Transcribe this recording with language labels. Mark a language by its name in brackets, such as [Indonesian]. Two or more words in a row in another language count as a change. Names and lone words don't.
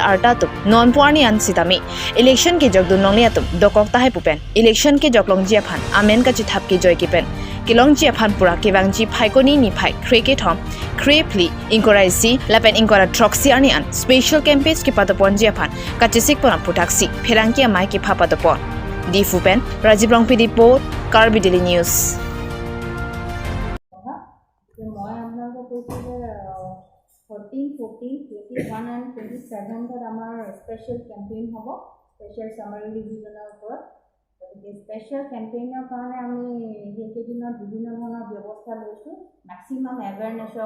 [Karbi] arta tu non puani an sitami election ke jogdu nonglia tu dokok tahai pupen election ke joglong jiaphan amen ka chithap ke joy kepen Kilong jiaphan pura kebangji Phaikoni ni phai kreke thom krepli inkorasi lapen inkora troxy ani an [English] special campaigns [Karbi] ke patopon jiaphan kachisik pona putaksi Pherangke Amei kepha patopon di fupen Rajiv Rongpi report Karbi Daily News [Assamese] মই আপোনালোকক কৈছোঁ যে 14, 14, 21 and 27 আমাৰ [English] special campaign [Assamese] হ'ব [English] special summary revision [Assamese] ওপৰত গতিকে [English] special campaign [Assamese] কাৰণে আমি সেইকেইদিনত বিভিন্ন ধৰণৰ ব্যৱস্থা লৈছোঁ [English] maximum awareness